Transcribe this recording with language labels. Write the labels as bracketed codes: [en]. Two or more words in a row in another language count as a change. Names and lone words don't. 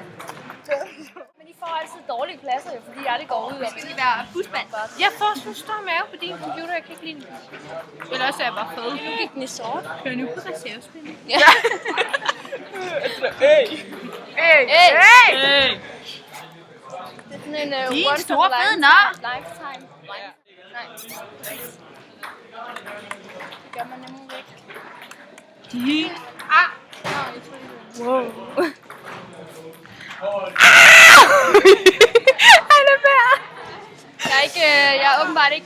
[da] Men de får altid dårlige pladser, jo, fordi jeg aldrig går ud. Skal det være busband? Jeg får sådan en stor mave på din computer, jeg kan ikke lide den. Eller også er jeg bare fed. Nu gik den i sort. Kører nu på reservespil. Ja. Hey! Det er sådan en Din [en] once [da] store [en] of a [da] fede nar. lifetime. Nej. Det gør man nemlig ikke. Din... Wow. Han er værd. Jeg er åbenbart ikke...